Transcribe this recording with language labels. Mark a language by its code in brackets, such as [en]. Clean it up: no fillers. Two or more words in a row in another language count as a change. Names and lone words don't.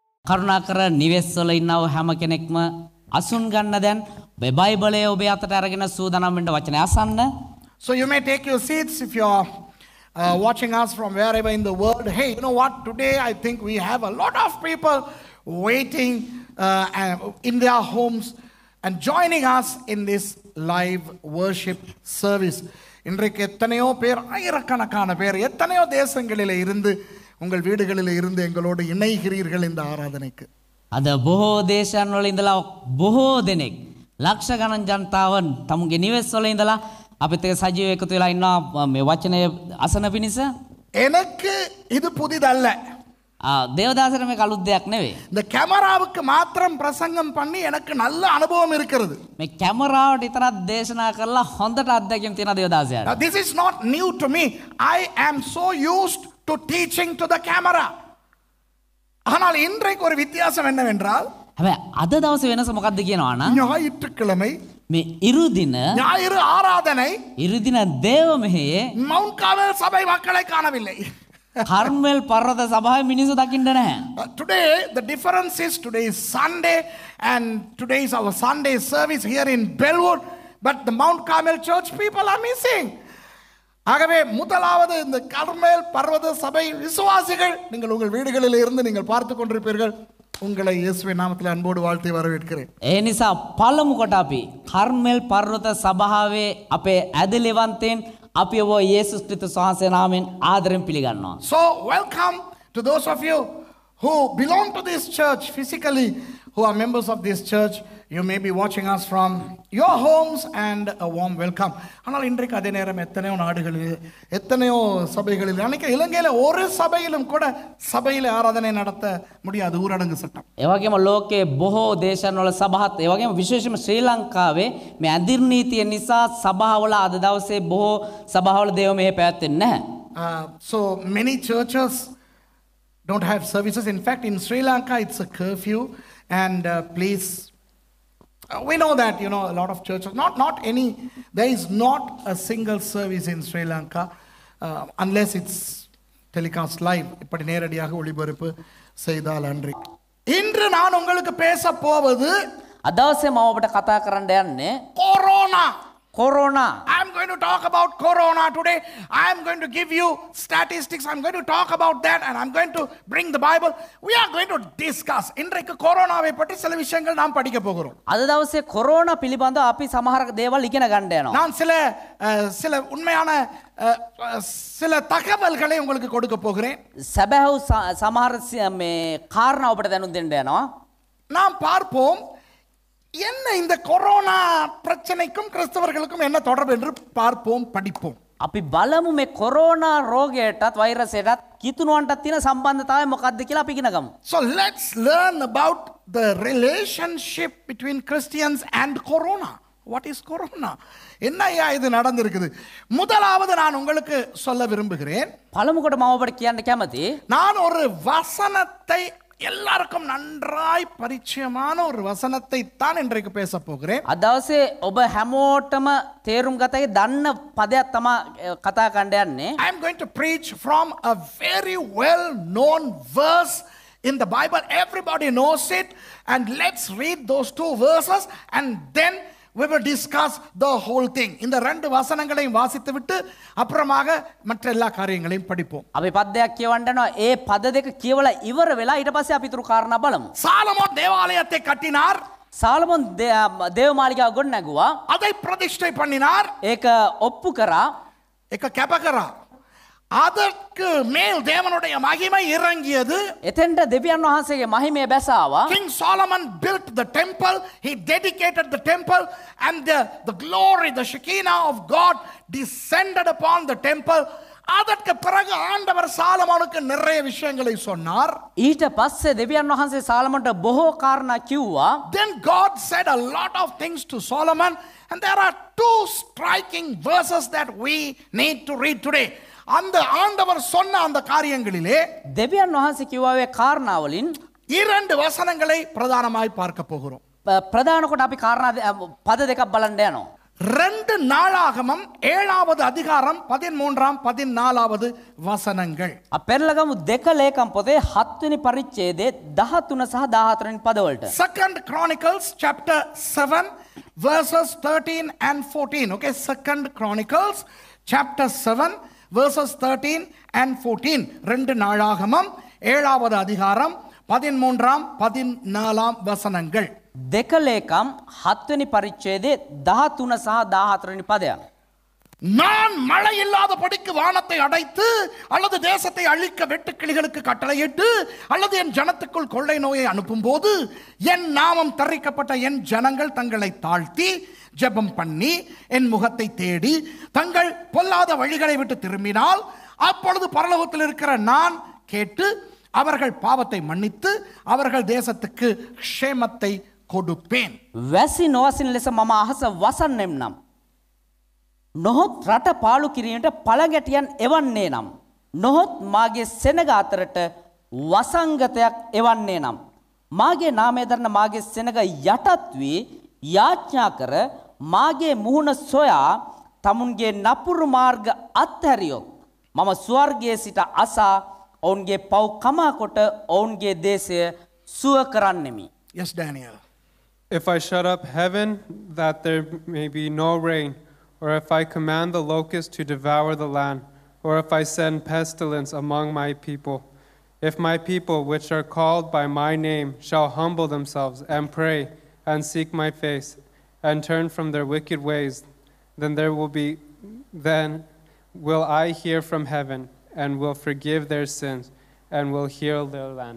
[si] කරුණාකර නිවෙස් වල ඉන්නව හැම කෙනෙක්ම අසුන් ගන්න දැන් බයිබලයේ ඔබේ අතට අරගෙන සූදානම් වෙන්න වචනය අසන්න. [en] So you may take your seats if you're watching us from wherever in the world. Hey, you know what? Today I think we have a lot of people waiting in their homes and joining us in this live worship service. [ta] இன்றைக்கு எத்தனையோ பேர் ஆயிரக்கணக்கான பேர் எத்தனையோ தேசங்களிலே இருந்து உங்கள் வீடுகளிலே இருந்து எங்களோடு இணைகிறீர்கள் இந்த ஆராதனைக்கு. [si] අද බොහෝ දේශයන් වල ඉඳලා බොහෝ දෙනෙක් ලක්ෂ ගණන් ජනතාවන් තමුගේ නිවෙස් වල ඉඳලා අපිත් එක්ක සජීව එකතු වෙලා ඉන්නවා මේ වචනය අසන පිණිස. [ta] எனக்கு இது புதிதல்ல. [si] தேவதாசர் මේක අලුත් දෙයක් නෙවෙයි. [ta] இந்த கேமராவுக்கு மாத்திரம் பிரசங்கம் பண்ணி எனக்கு நல்ல அனுபவம் இருக்கிறது. [si] මේ කැමරාවට විතරක් දේශනා කරලා හොඳට අත්දැකීම් තියෙන දේවදාසයාට. [en] Now this is not new to me. I am so used to teaching to the camera. [ta] ஆனால் இன்றைக்கு ஒரு வித்தியாசம் என்னவென்றால் [si] හැබැයි අද දවසේ වෙනස මොකක්ද කියනවා නම් [ta] ஞாயிற்றுக்கிழமை [si] මේ ඉරුදින [ta] ஞாயிறு ஆராதனை [si] ඉරුදින දේව මෙහෙයේ [ta] மவுண்ட் கார்மெல் சபை மக்களை காணவில்லை. [si] කර්මෙල් පර්වත සභාවේ මිනිස්සු දකින්න නැහැ. [en] Today the difference is today is Sunday and today is our Sunday service here in Bellwood, but the Mount Carmel Church people are missing. [ta] ஆகவே முதலாவது இந்த கர்மேல் பர்வத சபை விசுவாசிகள் நீங்கள் உங்கள் வீடுகளில் இருந்து நீங்கள் பார்த்து கொண்டிருப்பீர்கள். உங்களை இயேசுவின் நாமத்தில் அன்போடு வாழ்த்தி வரவேற்கிறேன். [si] ඒ නිසා පළමු කොට අපි කර්මෙල් පර්වත සභාවේ අපේ ඇදලිවන්තෙන් අපි ඔබ යේසුස් ක්‍රිස්තුස් වහන්සේ නාමයෙන් ආදරෙන් පිළිගන්නවා. [en] So welcome to those of you who belong to this church physically, who are members of this church. You may be watching us from your homes and a warm welcome. [ta] ஆனால் இன்றைக்கு அதே நேரம் எத்தனையோ நாடுகளில் எத்தனையோ சபைகளில் அன்றைக்கு இலங்கையில் ஒரு சபையிலும் கூட சபையில் ஆராதனை நடத்த முடியாது, ஊரடங்கு சட்டம். [si] ඒ වගේම ලෝකයේ බොහෝ දේශන් වල සභාත් ඒ වගේම විශේෂයෙන්ම ශ්‍රී ලංකාවේ මේ අඳිර් නීතිය නිසා සභාවල අද දවසේ බොහෝ සභාවල දේව මෙහෙ පැවැත්වෙන්නේ නැහැ. [en] So many churches don't have services. In fact, in Sri Lanka it's a curfew and please we know that, you know, a lot of churches, not any, there is not a single service in Sri Lanka unless it's telecast live. [ta] இப்படி நேரடியாக ஒளிபரப்பு செய்தால் அன்றி. இன்று நான் உங்களுக்கு பேச போவது [si] අද දවසේ මම ඔබට කතා කරන්න යන්නේ [ta] கொரோனா. [si] කොරෝනා. [en] I am going to talk about corona today. I am going to give you statistics. I am going to talk about that and I am going to bring the Bible. We are going to discuss. [ta] இன்றைக்கு கொரோனாவை பற்றி சில விஷயங்கள் நாம் படிக்க போகிறோம். [si] අද දවසේ කොරෝනා පිළිබඳව අපි සමහර දේවල් ඉගෙන ගන්න යනවා. [ta] நான் சில உண்மையான சில தகவல்களை உங்களுக்கு கொடுக்க போகிறேன். [si] සැබෑව සමහර මේ කාරණා ඔබට දැනුම් දෙන්න යනවා. [ta] நாம் பார்ப்போம் என்ன இந்த கொரோனா பிரச்சனைக்கும் கிறிஸ்தவர்களுக்கும் என்ன தொடர்பு என்று பார்ப்போம், படிப்போம். [si] අපි බලමු මේ කොරෝනා රෝගයටත් වෛරසයටත් කිතුණුවන්ටත් තියෙන සම්බන්ධතාවය මොකක්ද කියලා අපි ඉගෙන ගමු. [en] So let's learn about the relationship between Christians and corona. What is corona? [ta] என்னையா இது நடந்திருக்குது? முதலாவது நான் உங்களுக்கு சொல்ல விரும்புகிறேன். [si] පළමු කොට මම ඔබට කියන්න කැමතියි. [ta] நான் ஒரு வசனத்தை எல்லாருக்கும் நன்றாய் பரிச்சயமான ஒரு வசனத்தை தான் இன்றைக்கு பேச போகிறேன். [si] අද දවසේ ඔබ හැමෝටම තේරුම් ගතයි දන්න පදයක් තමයි කතා කරන්න යන්නේ. [en] I am going to preach from a very well known verse in the Bible. Everybody knows it, and let's read those two verses and then we will discuss the whole thing. [ta] இந்த ரெண்டு வசனங்களையும் வாசித்து விட்டு அப்புறமாக மற்ற எல்லா காரியங்களையும் படிப்போம். [si] අපි පදයක් කියවන්න යනවා. ඒ පද දෙක කියවලා ඉවර වෙලා ඊට පස්සේ අපි තුරු කාරණා බලමු. [ta] சாலமோன் தேவாலயத்தை கட்டினார். [si] සාලමොන් දේව මාලිගාව ගොඩ නැගුවා. [ta] அதை பிரதிஷ்டை பண்ணினார். [si] ඒක ඔප්පු කරා. ඒක කැප කරා. [ta] அதற்கு மேல் தேவனுடைய மகிமை இறங்கியது. [si] එතෙන්ට දෙවියන් වහන්සේගේ මහිමය බැසාවා. [en] King Solomon built the temple. He dedicated the temple and the glory, the Shekinah of God descended upon the temple. [ta] அதற்கு பிறகு ஆண்டவர் சாலமோனுக்கு நிறைய விஷயங்களை சொன்னார். [si] ඊට පස්සේ දෙවියන් වහන්සේ සාලමොන්ට බොහෝ කාරණා කිව්වා. [en] Then God said a lot of things to Solomon, and there are two striking verses that we need to read today. [ta] அந்த ஆண்டவர் சொன்ன அந்த காரியங்களிலே [si] දෙවියන් වහන්සේ කිව්වාවේ කාරණාවලින් [ta] இரண்டு வசனங்களை பிரதானமாய் பார்க்க போகிறோம். [si] ප්‍රධාන කොට අපි කාරණා පද දෙකක් බලන්න යනවා. [ta] ரெண்டு நாளாகமம் 7வது அதிகாரம் 13ஆம் 14வது வசனங்கள். [si] පෙරලගමු දෙක ලේකම් පොතේ 7 වෙනි පරිච්ඡේදයේ 13 සහ 14 වෙනි පදවලට. [en] 2 Chronicles chapter 7 verses 13 and 14. Okay, 2 Chronicles chapter 7 verses 13 and 14. [ta] ரெண்டு நாளாகமம் 7வது அதிகாரம் 13ஆம் 14ஆம் வசனங்கள். [si] දෙක ලේකම් 7 වෙනි පරිච්ඡේදයේ 13 සහ 14 වෙනි පදයන්. [ta] நான் மழை இல்லாதபடிக்கு வானத்தை அடைத்து அல்லது தேசத்தை அழிக்க வெட்டுக்கிளிகளுக்கு கட்டளையிட்டு அல்லது என் ஜனத்துக்குள் கொள்ளை நோயை அனுப்பும் போது என் நாமம் தரிக்கப்பட்ட என் ஜனங்கள் தங்களை தாழ்த்தி ஜெபம் பண்ணி என் முகத்தை தேடி தங்கள் பொல்லாத வழிகளை விட்டு திரும்பினால் அப்பொழுது பரலோகத்தில் இருக்கிற நான் கேட்டு அவர்கள் பாவத்தை மன்னித்து அவர்கள் தேசத்துக்கு க்ஷேமத்தை கொடுப்பேன். [si] වැසි නොවසින ලෙස මම අහස වසන්නෙම් නම් නොහොත් රට පාලු කිරීමට පළගැටියන් එවන්නේ නම් නොහොත් මාගේ සෙනග අතරට වසංගතයක් එවන්නේ නම් මාගේ නාමය දරන මාගේ සෙනග යටත් වී යාඥා කර මාගේ මුහුණ සොයා තමුන්ගේ නපුරු මාර්ග අත්හැරියොත් මම ස්වර්ගයේ සිට අසා ඔවුන්ගේ පව් කමා කොට ඔවුන්ගේ දේශය සුව කරන්නෙමි. [en] Yes, Daniel. If I shut up heaven that there may be no rain, or if I command the locust to devour the land, or if I send pestilence among my people, if my people which are called by my name shall humble themselves and pray and seek my face and turn from their wicked ways, then will I hear from heaven and will forgive their sins and will heal their land.